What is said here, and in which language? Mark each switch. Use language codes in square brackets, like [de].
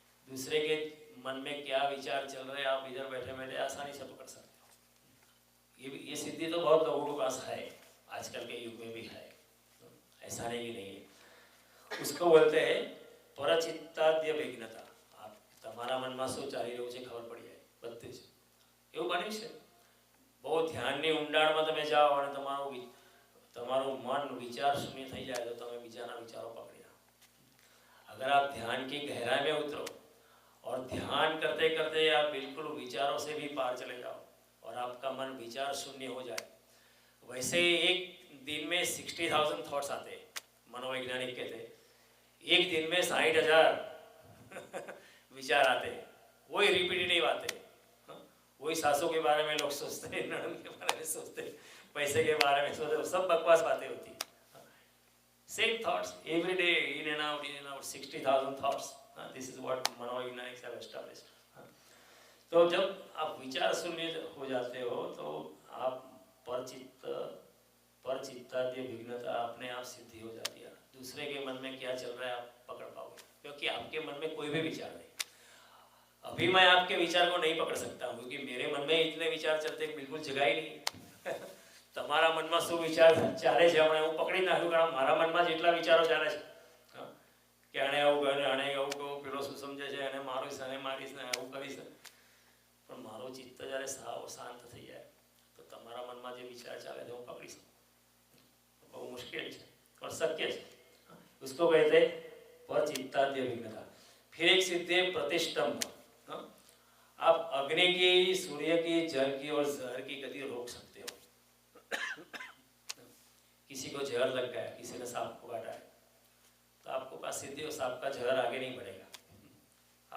[hi] दूसरे के मन में क्या विचार चल रहे हैं आप इधर बैठे बैठे आसानी से पकड़ सकते हो। ये सिद्धि तो बहुत लोगों के पास है, आजकल के युग में भी है, ऐसा नहीं कि नहीं है। उसको बोलते हैं परचित्ताद्य विघ्नता। [gu] आप તમારા મનમાં શું ચાલી રહ્યું છે ખબર પડી જાય બધું જ। એવું બન્યું છે બહુ ધ્યાનની ઊંડાણમાં તમે જાઓ અને તમારું મન વિચાર શૂન્ય થઈ જાય તો તમે બીજાના વિચારો પકડી લો। [hi] अगर आप ध्यान की गहराई में उतरो और ध्यान करते करते आप बिल्कुल विचारों से भी पार चले जाओ और आपका मन विचार शून्य हो जाए। वैसे एक दिन में 60,000 थॉट्स आते हैं, मनोवैज्ञानिक कहते हैं एक दिन में 60,000 विचार आते हैं, वही रिपीटेटिव आते हैं। वही सासों के बारे में लोग सोचते हैं, ननद के बारे में सोचते हैं, पैसे के बारे में सोचते हैं, सब बकवास बातें होती हैं। [en] Same thoughts every day, in and out 60,000 thoughts. This is what मनोवैज्ञानिक्स have established. [hi] तो जब आप विचार शून्य हो जाते हो तो आप परचित्ताद्य विघ्नता अपने आप सिद्धि हो जाती है। दूसरे के मन में क्या चल रहा है आप पकड़ पाओगे, क्योंकि आपके मन में कोई भी विचार नहीं। अभी मैं आपके विचार को नहीं पकड़ सकता हूँ क्योंककि मेरे मन में इतने विचार चलते बिल्कुल जगह ही नहीं। [gu] તમારા મનમાં શું વિચાર ચાલે છે હમણાં હું પકડી નાખ્યું, કારણ મારા મનમાં જેટલા વિચારો ચાલે છે કે આને આવું કહે, આને આવું કહું, પેલો શું સમજે છે, એને મારીશ આને મારીશ ને આવું કરીશ, પણ મારું ચિત્ત જ્યારે સાવ શાંત થઈ જાય તો તમારા મનમાં જે વિચાર ચાલે છે હું પકડી શકું। બહુ મુશ્કેલ છે પણ શક્ય છે। [hi] उसको कहते परचित्ताद्य विघ्नता। फिर एक सिद्धि है प्रतिष्ठम्भ। आप अग्नि की, सूर्य की, जल की और जहर की गति रोक सकते हो। किसी को जहर लग गया, किसी ने सांप को काटा है तो आपको पास सिद्धि हो, सांप का जहर आगे नहीं बढ़ेगा।